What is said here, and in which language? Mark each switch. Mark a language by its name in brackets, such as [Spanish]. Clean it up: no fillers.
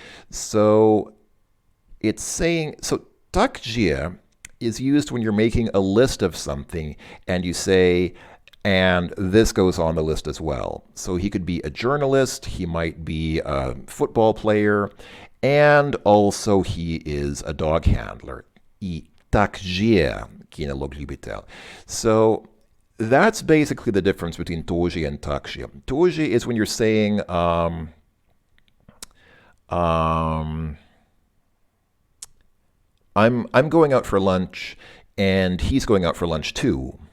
[English] So it's saying so. Также is used when you're making a list of something and you say, and this goes on the list as well. So he could be a journalist, he might be a football player, and also he is a dog handler. [Russian] И также кинолог-любитель. [English] So that's basically the difference between тоже and также. Тоже is when you're saying, I'm going out for lunch, and he's going out for lunch too.